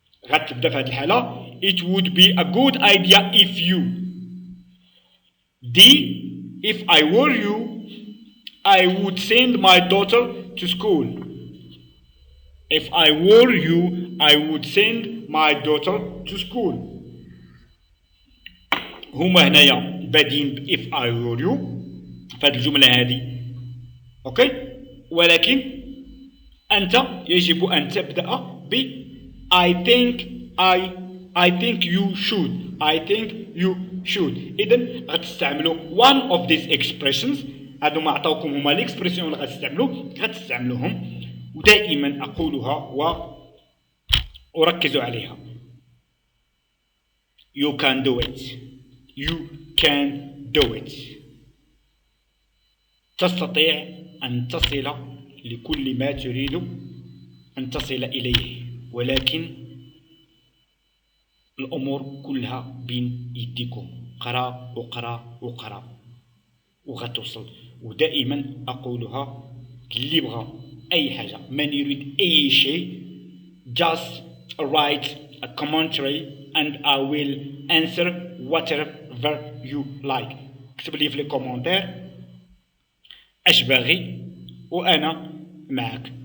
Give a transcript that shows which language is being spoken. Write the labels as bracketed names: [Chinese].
[Arabic] غتبدا في هذه الحالة [English] it would be a good idea if you. D, if I were you, I would send my daughter to school. If I were you, I would send my daughter to school. [Arabic] هما هنايا بادين ب [English] if I were you [Arabic] في هذه الجملة هذه. اوكي؟ ولكن أنت يجب أن تبدأ ب [English] I think you should. I think you should. [Arabic] إذن غتستعملوا [English] one of these expressions [Arabic] هادو ما عطاوكم هما ليكسبرسيون اللي غتستعملوهم، ودائما اقولها وركزوا عليها. [English] You can do it. You can do it. [Arabic] تستطيع أن تصل لكل ما تريد أن تصل إليه، ولكن الأمور كلها بين يديكم. قرا وقرا وقرا وغتوصل. ودائما أقولها، اللي بغى أي حاجة، من يريد أي شيء [English] just write a commentary and I will answer whatever you like. [Arabic] اكتب لي في لي كومونتير اش باغي وانا معك.